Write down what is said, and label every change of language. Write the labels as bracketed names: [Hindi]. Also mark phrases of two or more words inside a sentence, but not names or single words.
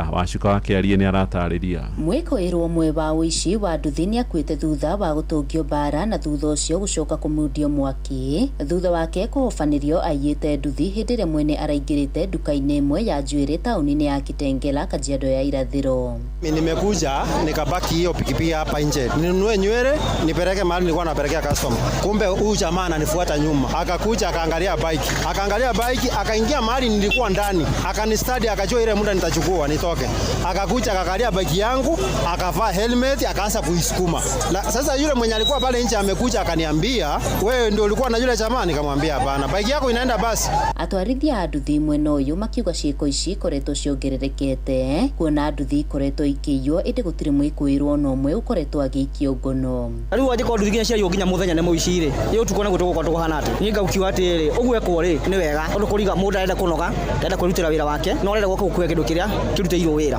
[Kikuyu] Wacuka wa Kĩarie nĩ aratarĩria. Mwĩkũĩrwo ũmwe wa ũici wa nduthi nĩ akuĩte thutha wa gũtũngio mbara na thutha ũcio gũcoka kũmundio mwaki thutha wake kũhobanĩrio aiyĩte nduthi hĩndĩ ĩrĩa mwene araingĩrĩte nduka-inĩ ĩmwe ya njuĩrĩ taũni-inĩ ya Kitengela, Kajiado ya irathĩro. [Swahili] Nimekuja nikabaki hiyo pikipiki hapa nje ninunue nywele nipeleke mahali nilikuwa napelekea customer. Kumbe huyu jamaa ananifuata nyuma, akakuja akaangalia bike akaingia mahali nilikuwa ndani, akanistadi akajua ile muda nitachukua nitoke, akakuja akaangalia bike yangu, akavaa helmet akaanza kuisukuma. Sasa yule mwenye alikuwa pale nje amekuja akaniambia, wewe ndio ulikuwa na yule jamaa? Nikamwambia hapana, bike yako inaenda basi. [Kikuyu] Atwarithia a nduthi mwena ũyũ makiuga ciĩko ici ikoretwo ciongererekete kuona nduthi ikoretwo ikĩiywo ĩndĩ gũtirĩ mwĩkũĩrwo no ũmwe ũkoretwo agĩikio ngono. Rĩu angĩkorwo nduthi nginya ciaiywo nginya mũthenya nĩ mũici-rĩ, rĩu tukuona gũtũgũkorwo tũkũhana atĩ. Niĩ ngaukiuga atĩrĩ, ũguo ekwo-rĩ nĩ wega tondũ kũriga mũndũ arenda kũnoga, arenda kwĩrutĩra wĩra wake, no arenda gũka gũkuua kĩndũ kĩrĩa kĩrutĩirwo wĩra.